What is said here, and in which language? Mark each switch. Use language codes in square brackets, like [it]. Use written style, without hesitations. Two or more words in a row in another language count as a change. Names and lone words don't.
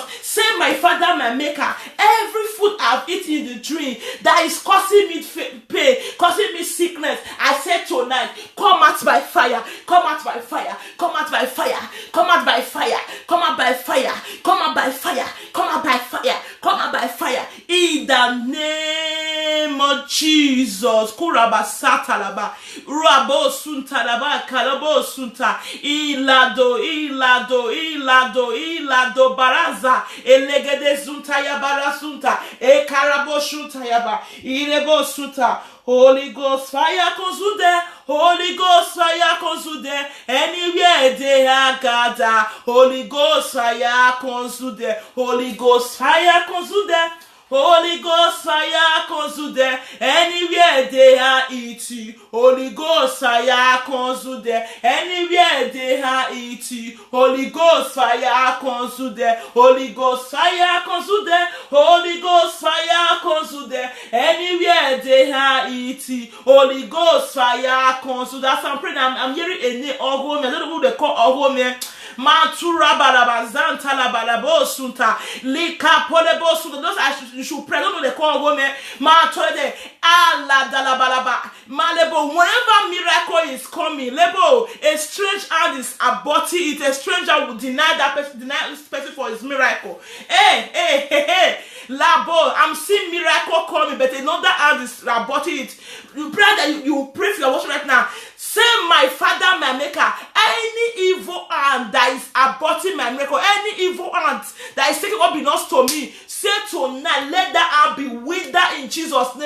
[en] Say, my Father, my Maker, every food I've eaten in the dream that is causing me pain, causing me sickness, I say tonight, come out by fire. Come out by fire. Come out by fire. Come out by fire. Come out by fire. Come out by fire. Come out by fire. Come out by the name of Jesus. Kurabasatalaba. Rabo suntalaba kalabo sunta. Ilado baraza. Elegede sunta yabara sunta. E karabo sunta yaba. Irebo sunta. Holy Ghost fire consume. Holy Ghost fire consume. Anywhere they are gathered. Holy Ghost fire consume. Holy Ghost fire consume. Holy Ghost fire consume. Anywhere they are eating. Holy Ghost fire consume. Anywhere they are eating. Holy Ghost fire consume. Holy Ghost fire consume. Holy Ghost fire consume. Anywhere they are eating. Holy Ghost fire consume. That's I'm praying. I'm hearing a name of woman. I don't know who they call of woman. Matura balabazanta la balabo sunta lika polebo sunta. Those you should pray. Don't know they call women. Matode ala dalabalaba malebo. Whenever miracle is coming, lebo a strange hand is aborting it. A stranger will deny that person, deny this person for his miracle. Hey. Labo, I'm seeing miracle coming, but another hand is aborting it. You pray that you pray for your worship right now. Say, my Father, my Maker, any evil hand that is aborting my miracle, any evil hand that is taking what belongs to me, say tonight, let that hand be withered in Jesus' name.